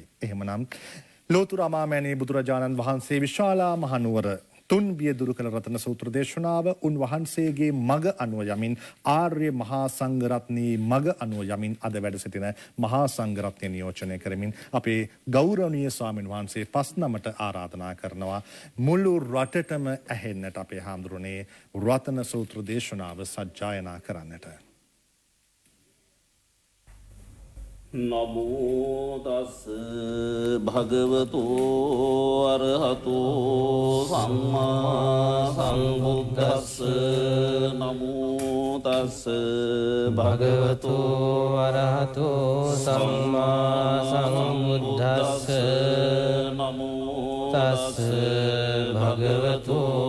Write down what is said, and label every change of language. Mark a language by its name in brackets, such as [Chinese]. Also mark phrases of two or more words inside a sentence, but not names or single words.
[Sinhala] එහෙමනම් ලෝතුරා මාමෑණී බුදුරජාණන් වහන්සේ විශාලා මහනුවර තුන් බිය දුරු කළ රතන සූත්‍ර දේශනාව උන්වහන්සේගේ මග අනුව යමින් ආර්ය මහා සංඝරත්නයේ මග අනුව යමින් අද වැඩ සිටින මහා සංඝරත්නය නියෝජනය කරමින් අපේ ගෞරවනීය ස්වාමීන් වහන්සේ පස් නමට ආරාධනා කරනවා මුළු රටටම ඇහෙන්නට අපේ හාමුදුරනේ රතන සූත්‍ර දේශනාව සජ්ජායනා කරන්නට. [Pali] නමෝ තස් භගවතු අරහතෝ සම්මා සම්බුද්දස්ස නමෝ තස් භගවතු අරහතෝ සම්මා සම්බුද්දස්ස නමෝ තස් භගවතු